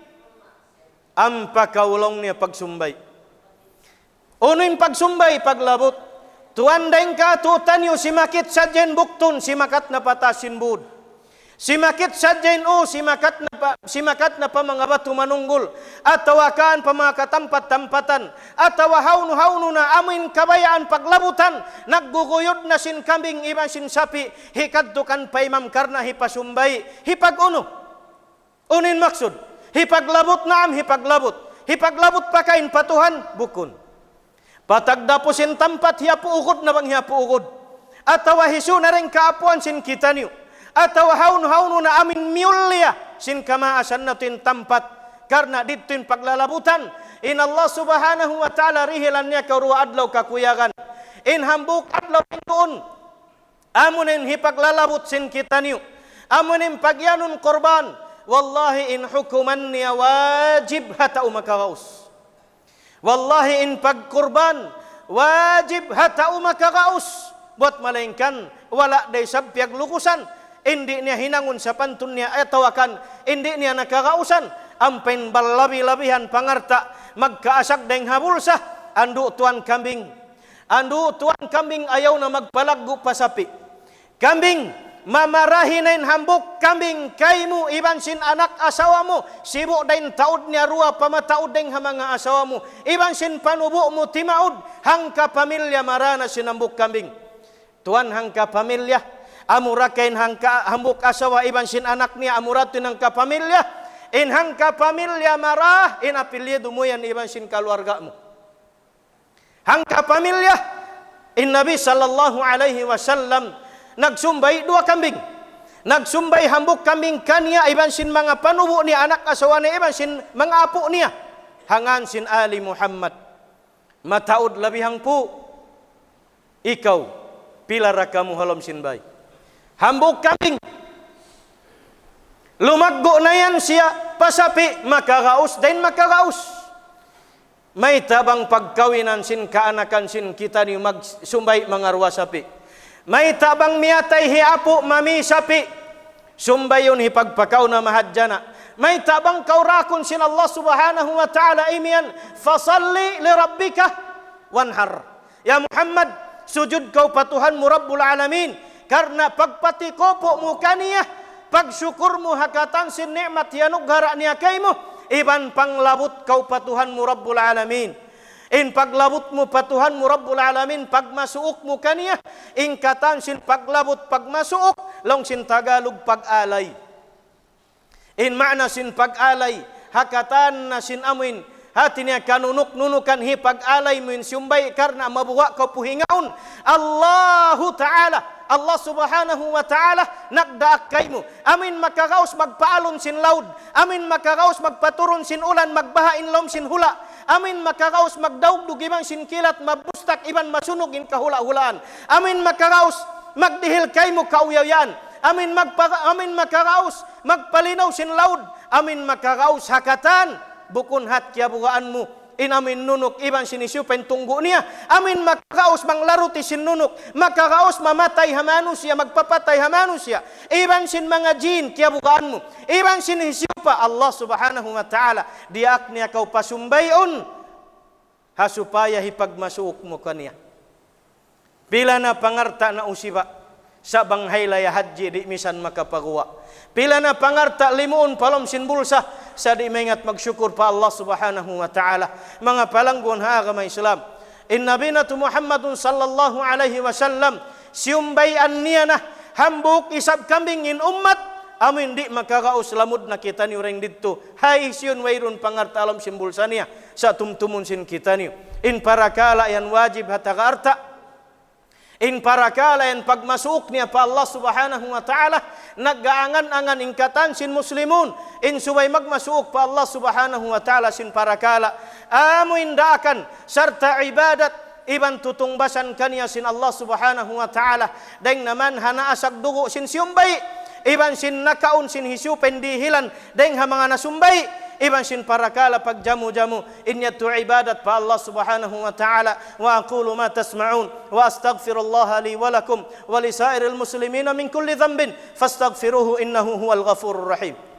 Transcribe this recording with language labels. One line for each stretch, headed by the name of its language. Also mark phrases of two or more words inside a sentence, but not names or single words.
Tausug: Ampa kau long niya pagsumbay. Unin pagsumbay paglabot. Tuan deng ka tutanyo simakit sadyen buktun simakat na patasin bud. Simakit sadyen simakat na pamangaba tumanunggol. Atawakan pamakatampat-tampatan. Atawa haunu na amin kabayaan paglabutan. Nagguguyod na sin kambing iban sin sapi. Hikadtukan paimam karna hipasumbay. Hipaguno. Unin maksud. Hipaglabot naam hipaglabot. Hipaglabot pakain patuhan bukun. Patagdapusin tampat hiapuugod na bang hiapuugod. Atawa hisu na rin kaapuan sin kita niyo. Atawa haunu na amin miulya sin kamaasan natin tampat. Karena dito'y paglalabutan. In Allah
Arabic: سبحانه وتعالى
Tausug: rihilan niya karuwa adlaw kakuyagan. In hambuk adlaw doon. Amunin hipaglalabot sin kita niyo. Amunin pagyanun korban. Wallahi in hukuman niya wajib hatau makagaus. Wallahi in pagkurban wajib hatau makagaus. Buat malengkan wala day sabpiag lukusan. Hindi niya hinangon sa pantun niya atawakan. Hindi niya nakagausan. Ampain balabi-labihan pangarta. Magkaasag deng habulsa. Andu tuan kambing. Andu tuan kambing ayaw na magpalaggo pasapi. Kambing mamarahin hambuk kambing kaimu iban sin anak asawamu sibuk dain taud niya ruwa pamataud deng hamanga asawamu iban sin panubu mu timaud hangka pamilya marana sinambuk kambing tuan hangka pamilya amurakain hangka hambuk asawa iban sin anak niya amuratin hangka pamilya in hangka pamilya marah in apilya dumuyan iban sin keluargamu hangka pamilya in Nabi
Arabic: صلى الله عليه وسلم
Tausug: nagsumbay dua kambing. Nagsumbay hambuk kambing kanya iban sin mga panubo ni anak asawa ni iban sin mga apo niya. Hangan sin Ali Muhammad. Mataud labihang po. Ikaw pila ra kamu halom sin bay. Hambuk kambing. Lumaggo na yan siya pasapi makagaus din makagaus. May tabang pagkawinan sin kaanakan sin kita ni magsumbay mga ruwa sapi. May tabang miyatay hiapo mami sapi. Sumbayon hipagpakaw na mahadjana. May tabang kaurakon sin Allah
Arabic: سبحانه وتعالى
Tausug: imian.
Arabic: فصل لربك وانحر.
Tausug: Ya Muhammad, sujud kau patuhan mu
Arabic: رب العالمين.
Tausug: Karena pagpatikopo mu kaniya. Pagsyukur mu hakatan sin nikmat yanughara niya kay mo. Iban panglabot kau patuhan mu
Arabic: رب العالمين.
Tausug: In paglabot mo patuhan mo
Arabic: رب العالمين
Tausug: pagmasuok mo kaniya in katan sin paglabot pagmasuok long sin Tagalog pag-alay in maana sin pag-alay hakatan na sin amin hati niya kanunuk-nunukan hi pag-alay mo in sumbay karna mabuwa ka puhingaon
Arabic: الله تعالى
Tausug: Allah
Arabic: سبحانه وتعالى
Tausug: nagdaak kay mo amin makagaos magpaalon sin laud amin makagaos magpaturon sin ulan magbahain lom sin hula amin makagaos magdaugdug ibang sin kilat mabustak iban masunugin kahula-hulaan amin makagaos magdihil kay mo kauyayan amin makagaos magpalinaw sin laud amin makagaos hakatan bukun hat kiabugaan mo inamin nunuk iban sinisupen tunggu niya amin makakaos manglaruti sin nunuk makakaos mamatay hamanu siya magpapatay hamanu siya iban sin mga jin kiabugaan mo iban sin hisupa Allah
Arabic: سبحانه وتعالى
Tausug: diak niya kau pasumbayon hasupaya hipagmasuok mo kaniya pila na pangarta na usiba sa banghay laya haji di misan makapaguwa pila na pangarta limuon palom sin bulsa sa di mengat magsyukur pa Allah
Arabic: سبحانه وتعالى
Tausug: mga palanggon ha agama Islam in nabinatu Muhammadun
Arabic: صلى الله عليه وسلم
Tausug: siumbayan niya na hambuk isab kambing in ummat amin di makakaos lamud na kita ni orang dito hay siyon wayrun pangarta alam sin bulsa niya sa tumtumun sin kita niyo in parakala yan wajib hatakarta in parakala yan pagmasuk niya pa Allah
Arabic: سبحانه وتعالى
Tausug: nagaangan-angan ingkatan sin muslimun in subay magmasuk pa Allah
Arabic: سبحانه وتعالى
Tausug: sin parakala amo indakan sarta ibadat iban tutungbasan kaniya sin Allah
Arabic: سبحانه وتعالى
Tausug: deng naman hanaasag dugo sin siumbay iban sin nakaun sin hisupen dihilan deng hamanga nasumbay iban sin parakala pagjamu-jamu inyatu ibadat pa Allah subhanahu wa ta'ala
Arabic: وأقول ما تسمعون وأستغفر الله لي ولكم ولسائر المسلمين من كل ذنب فاستغفروه إنه هو الغفور الرحيم